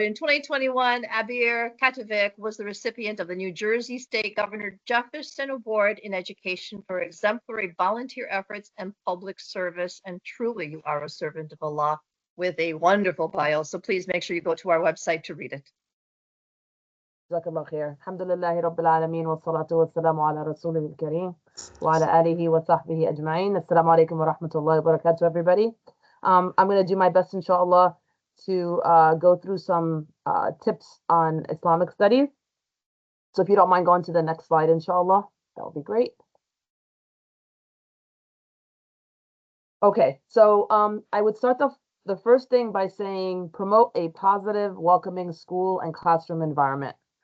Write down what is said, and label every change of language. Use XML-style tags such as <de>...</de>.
<en>In 2021, Abir Catovic was the recipient of the New Jersey State Governor Jefferson Award in Education for exemplary volunteer efforts and public service. And truly, you are a servant of Allah with a wonderful bio. So please make sure you go to our website to read it.</en> <ar>جزاك الله خير. الحمد لله رب العالمين والصلاة والسلام على رسوله الكريم وعلى آله وصحبه أجمعين.</ar> <en>Assalamu alaikum wa rahmatullahi wa barakatuh, everybody. I'm going to do my best, inshallah, to go through some tips on Islamic studies. So if you don't mind going to the next slide, inshallah, that would be great. Okay, so I would start the first thing by saying promote a positive, welcoming school and classroom environment.</en>